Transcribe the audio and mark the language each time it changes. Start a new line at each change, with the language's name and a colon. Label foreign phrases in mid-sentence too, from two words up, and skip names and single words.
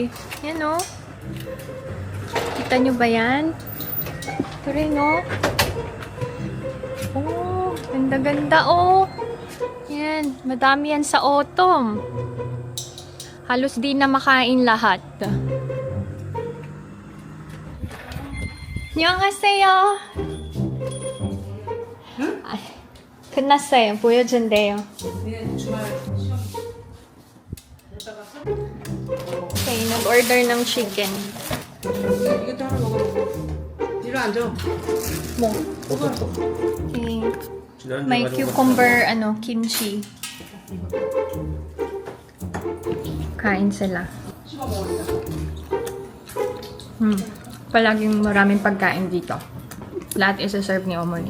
Filipino: Yan, oh. Kita nyo ba yan? Ito rin, oh. Oh, ganda-ganda, oh. Yan, madami yan sa autumn. Halos di na makain lahat.
Korean: 안녕하세요. 끝났어요. 보여준대요.
Filipino: Okay, nag-order ng chicken.
Korean: 이것도 하나 먹어보고. 뒤로 앉아.
Filipino: Mo. Okay. May cucumber, kimchi. Kain sila. Palaging maraming pagkain dito. Lahat isa-serve ni Omoni.